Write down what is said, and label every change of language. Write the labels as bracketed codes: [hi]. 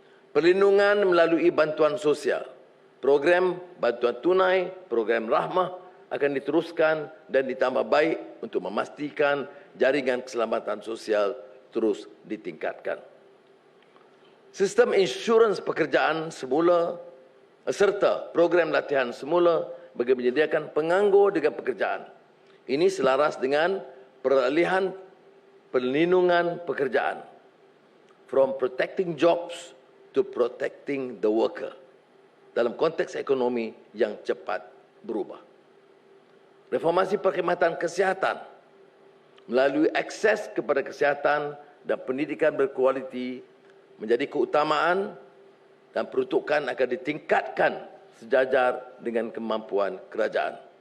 [ms] Perlindungan melalui bantuan sosial. Program bantuan tunai, program rahmah akan diteruskan dan ditambah baik untuk memastikan jaringan keselamatan sosial terus ditingkatkan. Sistem insurans pekerjaan semula serta program latihan semula bagi menyediakan penganggur dengan pekerjaan. Ini selaras dengan peralihan perlindungan pekerjaan. [en] From protecting jobs to protecting the worker. [ms] Dalam konteks ekonomi yang cepat berubah. Reformasi perkhidmatan kesihatan melalui akses kepada kesihatan dan pendidikan berkualiti menjadi keutamaan dan peruntukan akan ditingkatkan sejajar dengan kemampuan kerajaan.